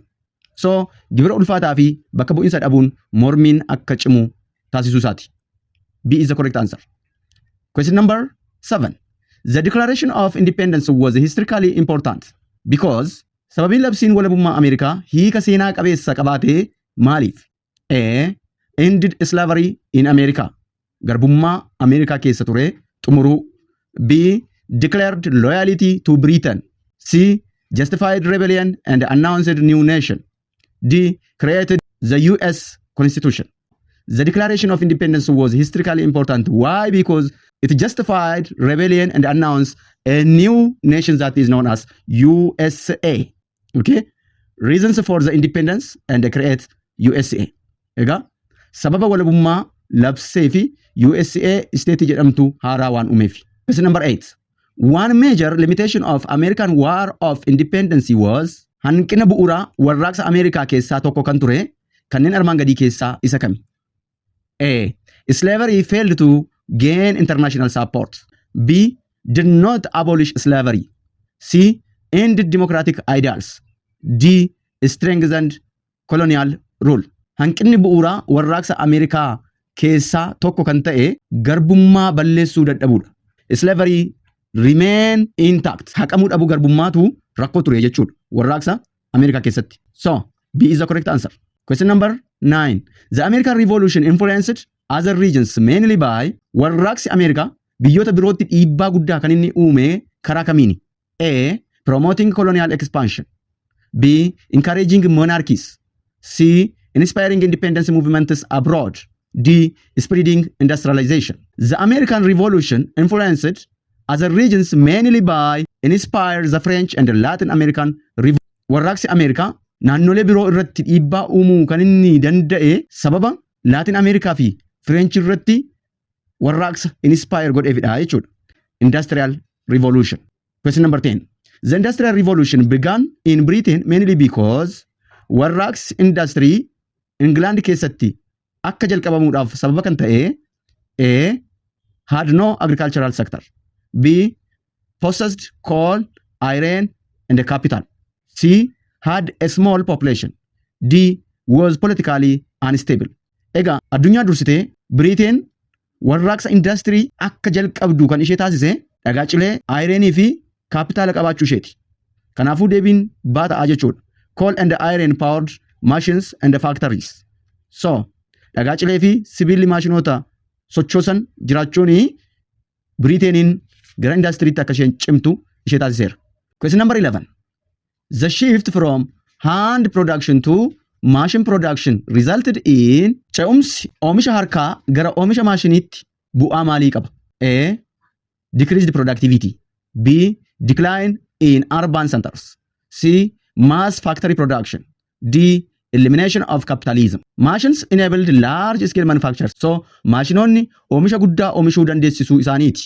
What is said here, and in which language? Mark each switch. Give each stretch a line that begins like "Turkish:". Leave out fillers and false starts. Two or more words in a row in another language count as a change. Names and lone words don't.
Oromo: So gibira ulfaataa fi bakka bu'insa dhabuun mormiin akka cimu taasisuu isaati.
English: B is the correct answer. Question number 7. The Declaration of Independence was historically important because
Oromo: sababiin labsiin walabummaa Ameerikaa hiika seenaa qabeessa qabaatee maaliif?
English: A. Ended slavery in America.
Oromo: Garbummaa Ameerikaa keessa ture xumuruu.
English: B. Declared loyalty to Britain. C. Justified rebellion and announced new nation. D. Created the US Constitution. The Declaration of Independence was historically important. Why? Because it justified rebellion and announced a new nation that is known as USA. Okay? Reasons for the independence and create USA.
Oromo: Ega? Sababa walabummaa labsee fi USA state jedhamtu haaraa waan uumeef.
English: Question number 8. One major limitation of American War of Independence was
Oromo: hanqina bu'uuraa warraaqsa Ameerikaa keessaa tokko kan ture kanneen armaan gadii keessaa isa kami?
English: A. Slavery failed to gain international support. B. Did not abolish slavery. C. Ended democratic ideals. D. Strengthened colonial rule.
Oromo: Hanqinni bu'uuraa warraaqsa Ameerikaa keessaa tokko kan ta'e garbummaa balleessuu dadhabuudha.
English: Slavery remain intact.
Oromo: Haqamuu dhabuu garbummaatu rakkoo ture jechuudha warraaqsa Ameerikaa keessatti.
English: So, B is the correct answer. Question number 9. The American Revolution influenced other regions mainly by warraaqsi Ameerikaa biyyoota birootti dhiibbaa guddaa kan inni uume karaa kamiini? A. Promoting colonial expansion. B. Encouraging monarchies. C. Inspiring independence movements abroad. D. Spreading industrialization. The American Revolution influenced other regions mainly by inspired the French and Latin American Revolution.
Oromo: Warraaqsi Ameerikaa naannolee biroo irratti dhiibbaa uumuu kan inni danda'e sababa Latin Amerikaa fi French irratti warraaqsa inspire godheefidha jechuudha.
English: Industrial Revolution. Question number 10. The Industrial Revolution began in Britain mainly because
Oromo: warraaqsi industry England keessatti akka jalqabamuudhaaf sababa kan ta'e A.
English: Had no agricultural sector. B. Possessed coal, iron and capital. C. Had a small population. D. Was politically unstable.
Oromo: Egaa addunyaa dursitee Britain warraaqsa industry akka jalqabdu kan ishee taasise dhagaa cilee ironii fi capital qabaachuu isheeti. Kanaafuu deebiin baata jechuudha.
English: Coal and iron powered machines and factories. So,
Oromo: dhagaa cilee fi sibiilli maashinoota sochoosan jiraachuun Britainin gara industryitti akka isheen cimtu ishee taasiseera.
English: Question number 11. The shift from hand production to machine production resulted in
Oromo: ce'umsi oomisha harkaa gara oomisha maashiniitti bu'aa maalii qaba?
English: A. Decreased productivity. B. Decline in urban centers. C. Mass factory production. D. elimination of capitalism. Machines enabled large scale manufacture.
Oromo: So maashinoonni oomisha guddaa oomishuu dandeessisuu isaaniiti.